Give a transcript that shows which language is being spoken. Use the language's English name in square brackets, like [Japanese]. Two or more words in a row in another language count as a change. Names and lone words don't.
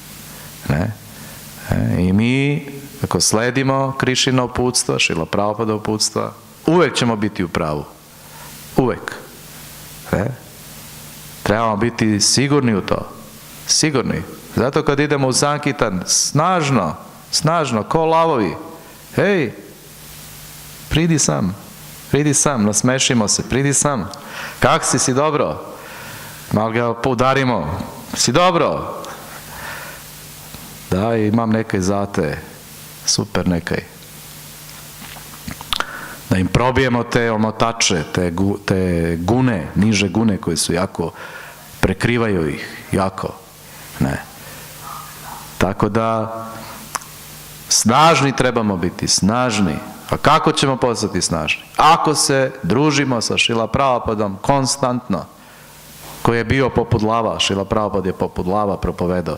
[Serbian] I mi, ako sledimo Krišino uputstva, Šrila Prabhupada uputstva, uvek ćemo biti u pravu. Uvek. Trebamo biti sigurni u to. Sigurni. Zato kad idemo u Sankitan, snažno, ko lavovi. [Slovenian] Hej, pridi sam, nasmešimo se, pridi sam. Kak si dobro? [Serbian] Malo ga udarimo. [Slovenian] Si dobro? Da, imam nekaj zate. Super nekaj. [Serbian] Da im probijemo te omotače, te gune, niže gune koje su jako, prekrivaju ih, jako. Tako da, snažni trebamo biti, snažni. A kako ćemo postati snažni? Ako se družimo sa Šrila Prabhupadom konstantno, koji je bio poput lava, Šrila Prabhupada je poput lava propovedao.